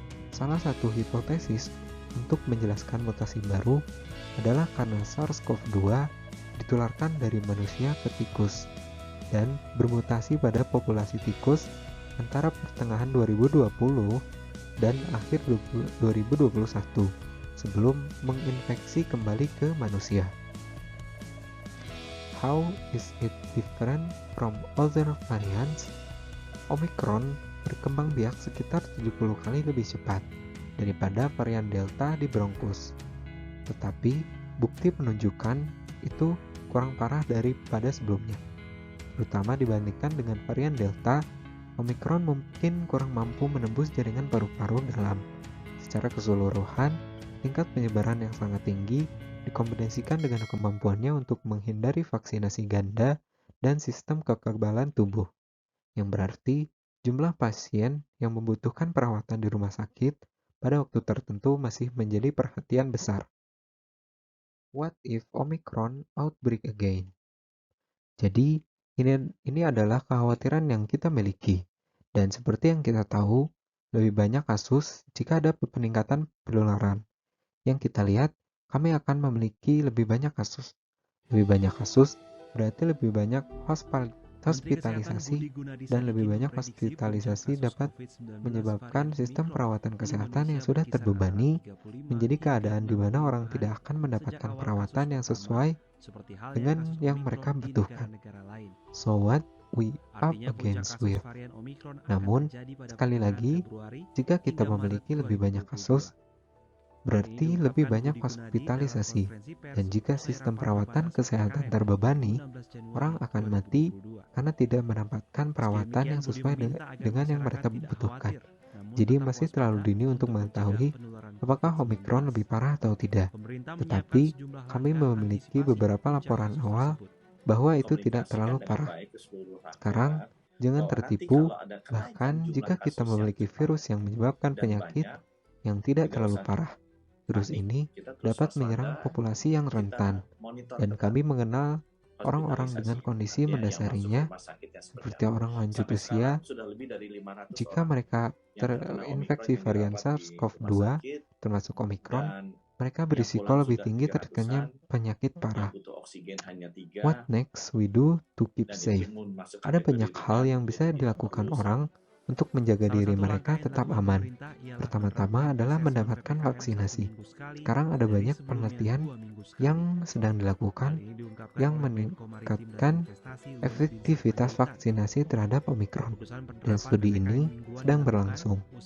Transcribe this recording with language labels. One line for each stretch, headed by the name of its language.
Indonesian: Salah satu hipotesis untuk menjelaskan mutasi baru adalah karena SARS-CoV-2 ditularkan dari manusia ke tikus dan bermutasi pada populasi tikus antara pertengahan 2020 dan akhir 2021 sebelum menginfeksi kembali ke manusia.
English: How is it different from other variants?
Indonesian: Omicron berkembang biak sekitar 70 kali lebih cepat daripada varian Delta di Bronkus. Tetapi bukti menunjukkan itu kurang parah daripada sebelumnya. Terutama dibandingkan dengan varian Delta, Omicron mungkin kurang mampu menembus jaringan paru-paru dalam. Secara keseluruhan, tingkat penyebaran yang sangat tinggi dikombinasikan dengan kemampuannya untuk menghindari vaksinasi ganda dan sistem kekebalan tubuh, yang berarti jumlah pasien yang membutuhkan perawatan di rumah sakit pada waktu tertentu masih menjadi perhatian besar.
English: What if Omicron outbreak again?
Indonesian: Jadi, ini adalah kekhawatiran yang kita miliki. Dan seperti yang kita tahu, lebih banyak kasus jika ada peningkatan penularan. Yang kita lihat, kami akan memiliki lebih banyak kasus. Lebih banyak kasus berarti lebih banyak hospitalisasi, dan lebih banyak hospitalisasi dapat menyebabkan sistem perawatan kesehatan yang sudah terbebani menjadi keadaan di mana orang tidak akan mendapatkan perawatan yang sesuai dengan yang mereka butuhkan.
English: So what we up against with?
Indonesian: Namun, sekali lagi, jika kita memiliki lebih banyak kasus, berarti lebih banyak hospitalisasi, dan jika sistem perawatan kesehatan terbebani, orang akan mati karena tidak mendapatkan perawatan yang sesuai dengan yang mereka butuhkan. Jadi masih terlalu dini untuk mengetahui apakah Omikron lebih parah atau tidak. Tetapi kami memiliki beberapa laporan awal bahwa itu tidak terlalu parah. Sekarang, jangan tertipu, bahkan jika kita memiliki virus yang menyebabkan penyakit yang tidak terlalu parah. Virus ini dapat menyerang populasi yang rentan, dan kami mengenal orang-orang dengan kondisi mendasarinya, seperti orang lanjut usia, jika mereka terinfeksi varian SARS-CoV-2, termasuk Omikron, mereka berisiko lebih tinggi terkena penyakit parah.
English: What next we do to keep safe?
Indonesian: Ada banyak hal yang bisa dilakukan orang untuk menjaga diri mereka tetap aman. Pertama-tama adalah mendapatkan vaksinasi. Sekarang ada banyak penelitian yang sedang dilakukan yang meningkatkan efektivitas vaksinasi terhadap Omikron, dan studi ini sedang berlangsung.